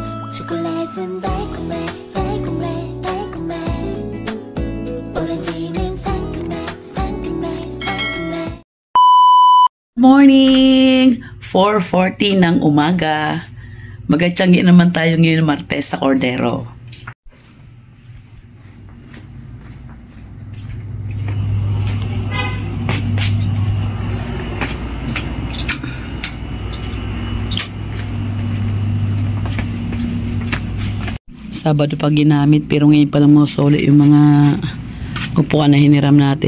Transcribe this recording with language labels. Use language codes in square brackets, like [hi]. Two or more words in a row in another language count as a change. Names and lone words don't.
[ko] 초콜릿은 달콤해 달콤해 달콤해 오렌지는 상큼해 상큼해 상큼해. [tl] Morning! 4:40 ng umaga. Magachanggi naman tayo ngayon Martes sa Cordero. Sabado pa ginamit pero ngayon pa lang masuli yung mga upuan na hiniram natin.